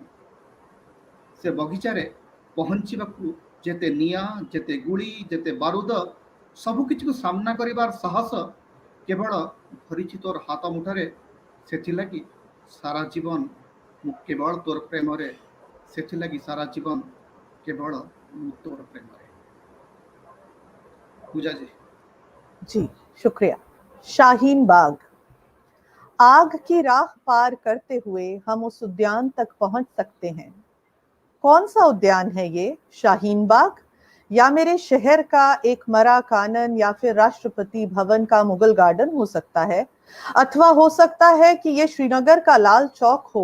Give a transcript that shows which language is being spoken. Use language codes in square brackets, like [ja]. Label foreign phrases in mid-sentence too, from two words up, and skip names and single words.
[or] ସେ ବଗିଚାରେ ପହଞ୍ଚିବାକୁ ଯେତେ ନିଆଁ, ଯେତେ ଗୁଳି, ଯେତେ ବାରୁଦ, ସବୁକିଛିକୁ ସାମ୍ନା କରିବାର ସାହସ କେବଳ ଧରିଛି ତୋର ହାତ ମୁଠାରେ। ସେଥିଲାଗି ସାରା ଜୀବନ ମୁଁ କେବଳ ତୋର ପ୍ରେମରେ, ସେଥିଲାଗି ସାରା ଜୀବନ କେବଳ ମୁଁ ତୋର ପ୍ରେମରେ। [hi] पूजा जी। जी शुक्रिया। शाहीन बाग। आग की राह पार करते हुए हम उस उद्यान तक पहुंच सकते हैं। कौन सा उद्यान है ये? शाहीन बाग या मेरे शहर का एक मरा कानन या फिर राष्ट्रपति भवन का मुगल गार्डन हो सकता है, अथवा हो सकता है कि ये श्रीनगर का लाल चौक हो।